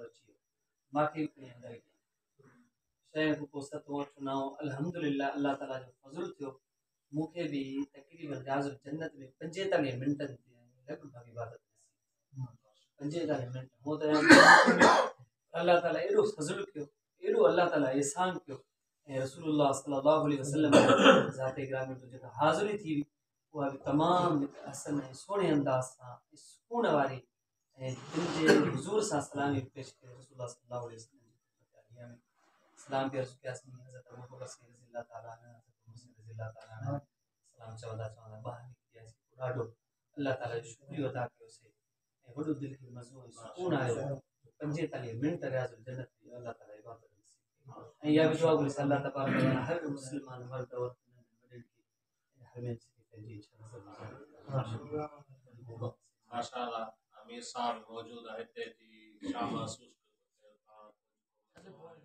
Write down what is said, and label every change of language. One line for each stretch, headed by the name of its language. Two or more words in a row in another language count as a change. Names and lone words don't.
Sindhi: अची वियो मूंखे बि खणी अंदरि 6 खां पोइ 7 8 9 अल्हम्दुलिल्लाह अल्लाह ताला जो फज़ुल थियो मूंखे बि तक़रीबन रियाज़ुल जन्नत में 45 मिंटनि ते लॻभॻि इबादत 45 मिंट हो त अल्लाह ताला एॾो फज़ुल कयो एॾो अल्लाह ताला एहसान कयो ऐं रसूलुल्लाह
Arabic: صلى الله عليه وسلم
Sindhi: ज़ाते ग्रामी जो जेका हाज़िरी थी हुई उहा बि तमामु हसन ऐं सुहिणे अंदाज़ सां सुकून वारी ऐं दिलि जे हुज़ूर सां सलामी पेश कयो रसूलुल्लाह
Arabic: صلى الله عليه وسلم
Sindhi: सलाम बि अर्ज़ु कयासीं हज़रत अबू बकर सिद्दीक़
Arabic: رضي الله تعالى عنه
Sindhi: हज़रत मुस्लिम
Arabic: رضي الله تعالى عنه
Sindhi: सलाम चवंदा ॿाहिरि निकिरी वियासीं ॾाढो अल्लाह ताला जो शुक्रियो अदा कयोसीं ऐं वॾो दिलि खे मज़ो ऐं सुकून आयो 45 मिंट रियाज़ुल जन्नत में अल्लाह ताला इबादत ऐं इहा बि दुआ घुरियोसीं
Arabic: الله تبارك و تعالى
Sindhi: हर मुस्लमान मर्द औरत वॾनि खे हमेशह पंहिंजी इच्छा माशाअल्लाह अमीर साहब मौजूद है हिते जी छा महसूस कयो